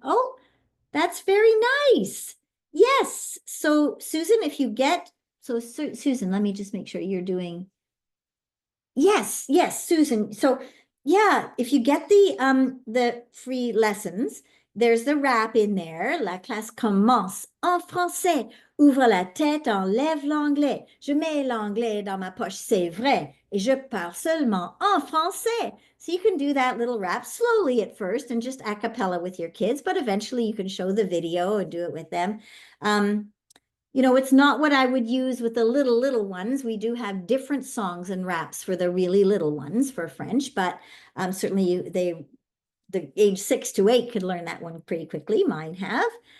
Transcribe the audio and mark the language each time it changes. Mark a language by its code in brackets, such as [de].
[en] Oh, that's very nice. Yes. So Susan, if you get, so Susan, let me just make sure you're doing. Yes, Susan. So yeah, if you get the free lessons, there's the rap in there. [fr] La classe commence en français. Ouvre la tête, enlève l'anglais. Je mets l'anglais dans ma poche, c'est vrai. Et je parle seulement en français. [en] So you can do that little rap slowly at first and just a cappella with your kids, but eventually you can show the video and do it with them. You know, it's not what I would use with the little ones. We do have different songs and raps for the really little ones for French, but certainly the age 6 to 8 could learn that one pretty quickly. Mine have.